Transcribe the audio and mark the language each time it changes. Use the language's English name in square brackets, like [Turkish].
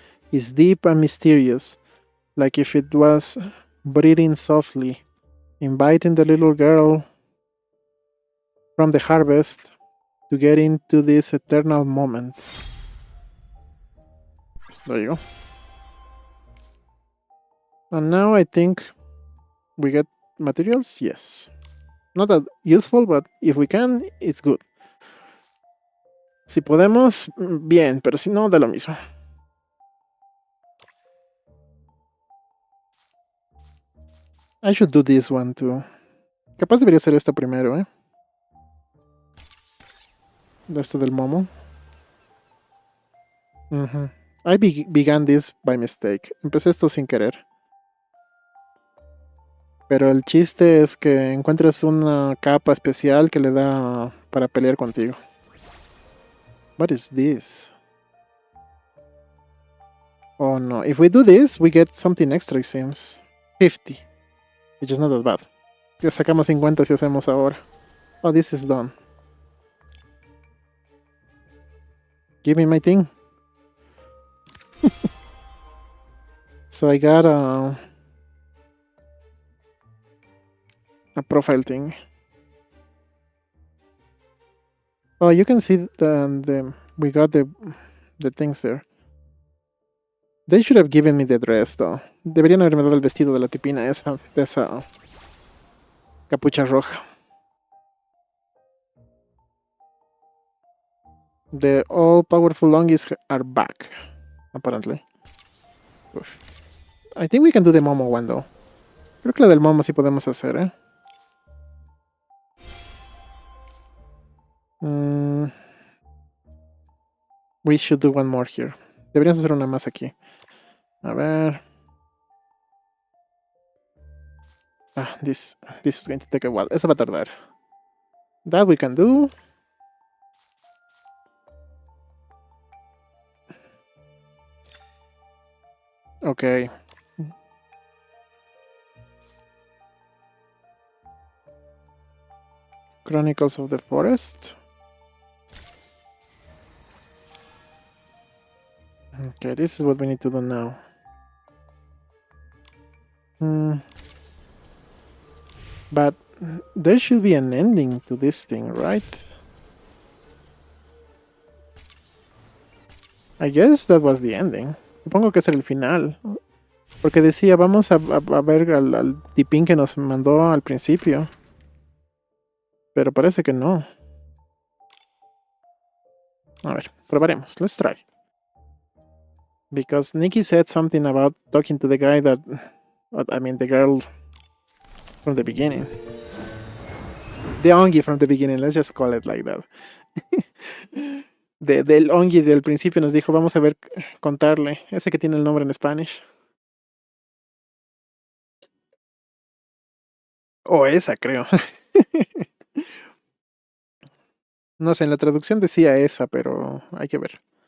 [English] It's deep and mysterious, like if it was breathing softly, inviting the little girl from the harvest to get into this eternal moment. There you go. And now I think we get materials. Yes. Not that useful, but if we can, it's good. [Spanish] Si podemos, bien, pero si no, da lo mismo. [English] I should do this one too. [Spanish] Capaz debería ser esta primero, ¿eh? Esto del momo. [English] I began this by mistake. [Spanish] Empecé esto sin querer. Pero el chiste es que encuentres una capa especial que le da para pelear contigo. [English] What is this? Oh no. If we do this, we get something extra, it seems. 50. Which is not that bad. [Spanish] Ya sacamos 50 si hacemos ahora. [English] Oh, this is done. Give me my thing. So I got a profile thing. Oh, you can see We got the things there. They should have given me the dress, though. [Spanish] Deberían haberme dado el vestido de la tipina esa, de esa capucha roja. [English] The all-powerful longies are back, apparently. Uf. I think we can do the Momo one, though. [Spanish] Creo que la del Momo sí podemos hacer, ¿eh? [English] We should do one more here. [Spanish] Deberíamos hacer una más aquí. A ver. [English] Ah, this is going to take a while. [Spanish] Eso va a tardar. [English] That we can do. Okay. Chronicles of the Forest. Okay, this is what we need to do now. But there should be an ending to this thing, right? I guess that was the ending. [Spanish] Supongo que es el final. Porque decía, vamos a ver al tipín que nos mandó al principio. Pero parece que no. A ver, probaremos. [English] Let's try. Because Nikki said something about talking to the guy that... I mean, the girl from the beginning. The Ongi from the beginning, let's just call it like that. [Spanish] Del Ongi del principio nos dijo, vamos a ver, contarle. Ese que tiene el nombre en Spanish. O esa, creo. No sé, en la traducción decía esa, pero hay que ver.